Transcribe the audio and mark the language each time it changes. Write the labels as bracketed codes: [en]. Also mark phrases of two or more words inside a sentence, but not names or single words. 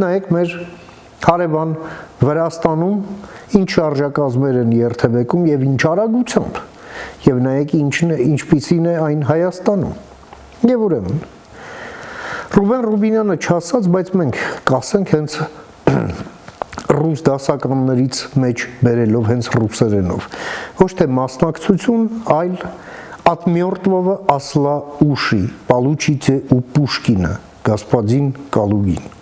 [hy] նայեք մեր հարևան Վրաստանում ինչ շարժակազմեր են երթևեկում եւ ինչ արագությամբ, եւ նայեք ինչպիսին է այն Հայաստանում։ Եվ ուրեմն Ռուբեն Ռուբինյանը չասած, բայց մենք կասենք հենց ռուս դասականներից մեջ բերելով հենց ռուսերենով։ Ոչ թե մասնակցություն, այլ [ru] от мертвого осла уши, получите у Пушкина, господин Калугин։